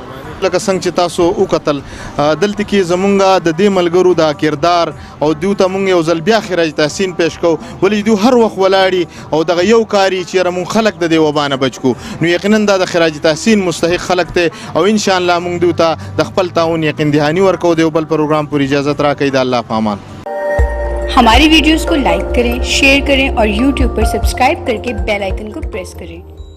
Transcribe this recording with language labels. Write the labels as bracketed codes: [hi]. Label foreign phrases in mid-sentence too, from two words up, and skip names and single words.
[ps] لکه څنګه چې تاسو وکتل دلته کې زمونږ د دې ملګرو د کردار او دوی ته مونږ یو ځل بیا خراج تحسین پیش کوو، ولې دوی هر وخت ولاړي او دغه یو کاری چې مونږ خلک د دې وبانه بچ کو. نو یقینا دا د خراج تحسین مستحق خلک ته او ان شاء الله مونږ دوی ته د خپل تعاون یقین دهانی ورکو. د بل پروګرام پر اجازه راکړئ. د الله پامان. [ur] ہماری ویڈیوز کو لائک کریں، شیئر کریں اور YouTube پر سبسکرائب کر کے بیل آئیکن کو پریس کریں.